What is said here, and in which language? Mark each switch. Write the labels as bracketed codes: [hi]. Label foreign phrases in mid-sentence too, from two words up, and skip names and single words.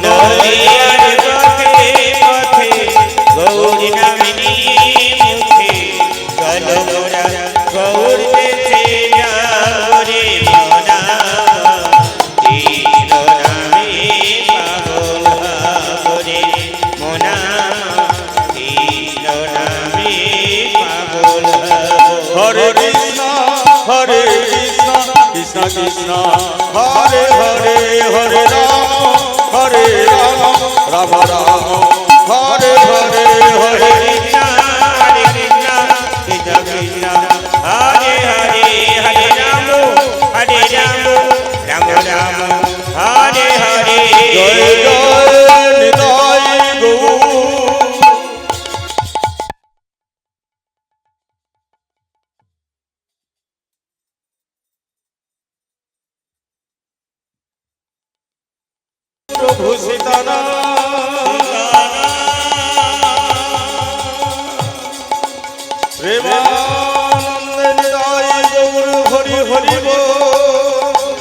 [bn] নদীর পথে পথে গৌরী নামিনী মুখে চলো মোরা গৌর দেশে যাব রে মনা কৃষ্ণ নামে পাগল হরে মনা কৃষ্ণ নামে পাগল [sa] হরে কৃষ্ণ কৃষ্ণ কৃষ্ণ হরে হরে হরে রাম রাম রাম হরে হরে হরে Krishna Krishna Krishna Hare Hare Hare Rama Rama Rama Hare Hare [bn] জয় জয় নিতাই গৌর প্রভু সীতানা প্রেমানন্দ নিতাই গৌর হরি হরি বল